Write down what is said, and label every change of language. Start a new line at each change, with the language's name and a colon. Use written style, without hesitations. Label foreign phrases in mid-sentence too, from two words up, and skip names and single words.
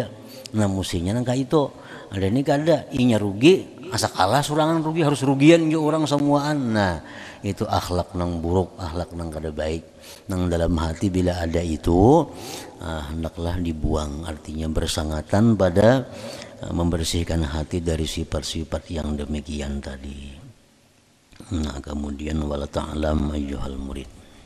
Banjar: Nah, mestinya nang kayak itu ada ini kada inya rugi asa kalah surangan rugi harus rugian juga orang semuaan. Nah, itu akhlak nang buruk, akhlak nang kada baik.
Indonesian: Nang dalam hati bila ada itu hendaklah dibuang, artinya bersangatan pada membersihkan hati dari sifat-sifat yang demikian tadi. Nah, kemudian
Arabic: ولا تعلم أيها المريد.